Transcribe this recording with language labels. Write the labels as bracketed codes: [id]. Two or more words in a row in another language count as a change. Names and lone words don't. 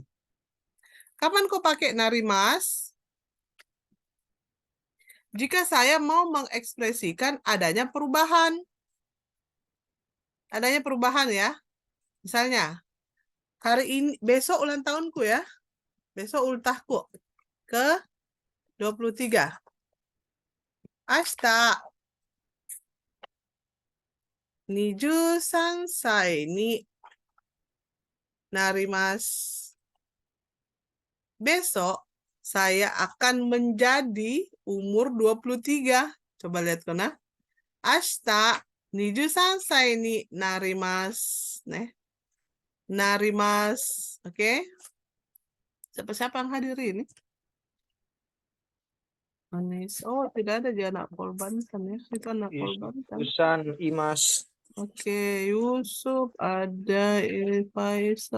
[id] Kapan kau pakai narimas? Jika saya mau mengekspresikan adanya perubahan. Adanya perubahan ya. Misalnya, hari ini, besok ulang tahunku ya. Besok ultahku ke 23. [ja] Ashita 23 歳になります. [id] Besok saya akan menjadi umur 23. Coba lihat kona. [ja] Ashita 23 歳になります. [id] Nih. [ja] Narimas. Oke. [id] Siapa-siapa yang hadir ini? Anis. Oh, tidak ada dia anak korban kan ya. Itu anak korban kan. Usan Imas. Oke, Yusuf ada, Faisal.